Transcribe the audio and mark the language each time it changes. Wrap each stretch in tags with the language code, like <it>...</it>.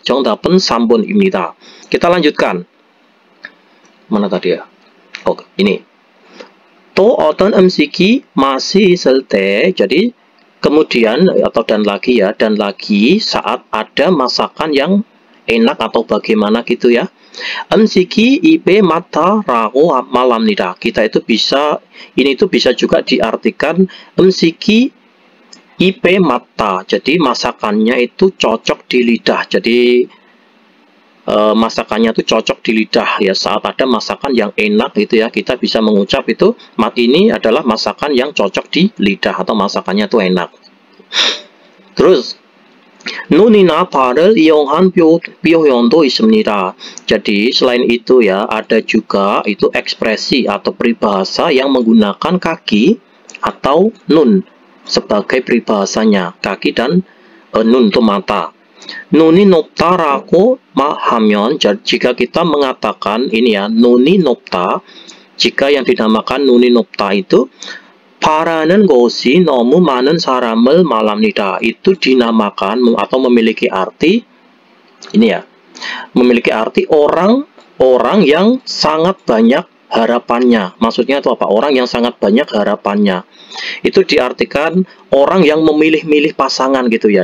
<ko>정답은 3번입니다.</ko> <id>Kita lanjutkan. Mana tadi ya? Oh, ini.</id> <ko>또 어떤 음식이 맛이 있을 때,</ko> <id>jadi kemudian atau dan lagi ya, dan lagi saat ada masakan yang enak atau bagaimana gitu ya.</id> <ko>음식이 입에 맞다라고 말합니다.</ko> <id>Kita itu bisa, ini itu bisa juga diartikan</id> <ko>음식이 입에 맞다.</ko> <id>Jadi masakannya itu cocok di lidah. Jadi masakannya itu cocok di lidah ya. Saat ada masakan yang enak gitu ya, kita bisa mengucap itu ini adalah masakan yang cocok di lidah atau masakannya itu enak. Terus</id> <ko>눈이나 발을 이용한 표현도 있습니다.</ko> <id>Jadi selain itu ya, ada juga itu ekspresi atau peribahasa yang menggunakan kaki atau nun sebagai peribahasanya. Kaki dan nun itu mata.</id> <ko>눈이 높다라고 하면,</ko> <id>jika kita mengatakan ini ya,</id> <ko>눈이 높다,</ko> <id>jika yang dinamakan</id> <ko>눈이 높다 itu 바라는 곳이 너무 많은 사람을 말합니다.</ko> <id>Itu dinamakan atau memiliki arti ini ya, memiliki arti orang yang sangat banyak harapannya. Maksudnya itu apa? Orang yang sangat banyak harapannya. Itu diartikan orang yang memilih-milih pasangan gitu ya.</id>